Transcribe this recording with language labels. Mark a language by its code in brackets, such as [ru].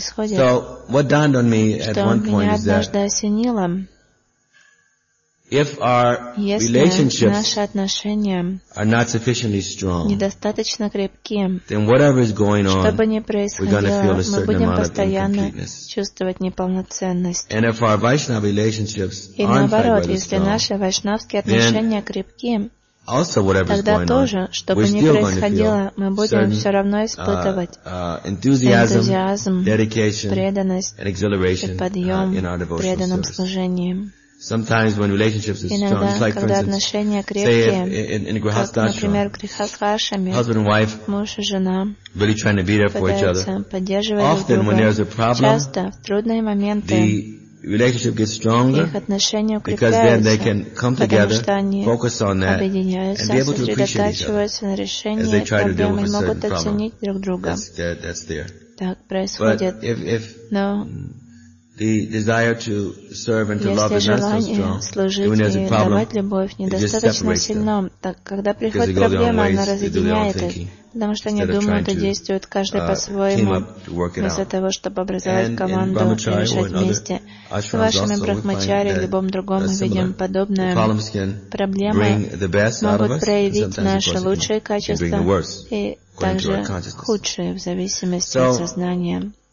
[en] So, what dawned on me at one point is that if our relationships are not sufficiently strong, then whatever is going on, we're going to feel a certain amount of incompleteness. And if our Vaishnava relationships aren't very strong, then Also, [ru] тогда тоже, что бы ни происходило, мы будем все равно испытывать энтузиазм, преданность и подъем в преданном служении. [en] Sometimes when relationships are strong, [ru] иногда, [en] it's like, for instance, [ru] крепкие, [en] say in Grihastashram, husband and wife really trying to be there for each other. Often when there's a problem, the relationship gets stronger because then they can come together, focus on that, and be able to appreciate each other as they try to deal with a certain problem. That's there. But if the desire to serve and to love is not so strong, even as a problem, it just separates them. Because they go their own ways, they do their own thinking. [ru] Потому что они думают и действуют каждый по-своему, вместо того, чтобы образовать команду и решать вместе. С вашими брахмачари или любым другом мы видим подобное. Проблемы могут проявить наши лучшие качества и также худшие в зависимости от сознания.